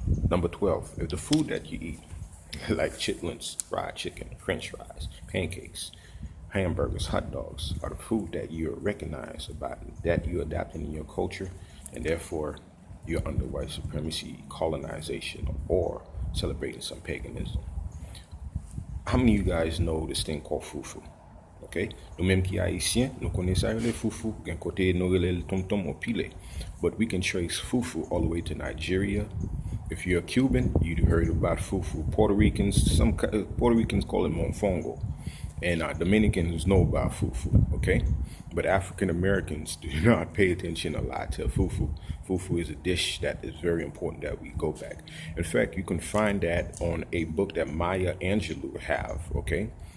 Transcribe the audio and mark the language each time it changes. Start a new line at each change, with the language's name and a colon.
English: Number 12, if the food that you eat, like chitlins, fried chicken, French fries, pancakes, hamburgers, hot dogs, are the food that you recognize about, that you're adapting in your culture, and therefore you're under white supremacy, colonization, or celebrating some paganism. How many of you guys know this thing called fufu?
French: Okay, nous mêmes qui haïtiens, nous connaissons le fufu, d'un côté nous le tom-tom ou pile.
English: But we can trace fufu all the way to Nigeria. If you're a Cuban, you'd heard about fufu. Puerto Ricans, some Puerto Ricans call it monfongo, and Dominicans know about fufu. Okay, but African Americans do not pay attention a lot to fufu. Fufu is a dish that is very important that we go back. In fact, you can find that on a book that Maya Angelou have. Okay.